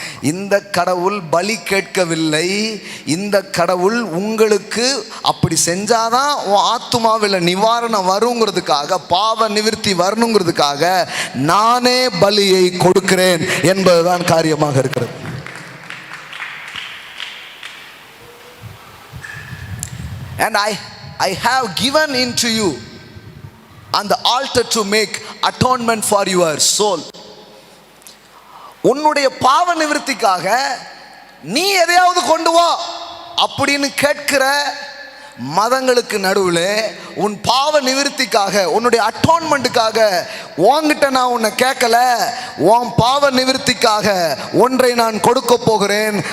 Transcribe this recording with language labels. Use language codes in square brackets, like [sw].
[ta] இந்த கடவுள் பலி கேட்கவில்லை. இந்த கடவுள் உங்களுக்கு அப்படி செஞ்சாதான் உன் ஆத்துமாவில் நிவாரணம் வருங்கிறதுக்காக, பாவ நிவிர்த்தி வரணுங்கிறதுக்காக நானே பலியை கொடுக்கிறேன் என்பதுதான் காரியமாக இருக்கிறது. [en] And I have given into you on the altar to make atonement for your soul. [ta] உன்னுடைய பாவ நிவிர்த்திக்காக நீ எதையாவது கொண்டு வா அப்படின்னு கேட்கிற மதங்களுக்கு நடுவில் உன் பாவ நிவிர்த்திக்காக, உன்னுடைய அட்டோன்மெண்ட்டுக்காக உன்கிட்ட நான் உன்னை கேட்கல, உன் பாவ நிவிர்த்திக்காக ஒன்றை நான் கொடுக்க போகிறேன்.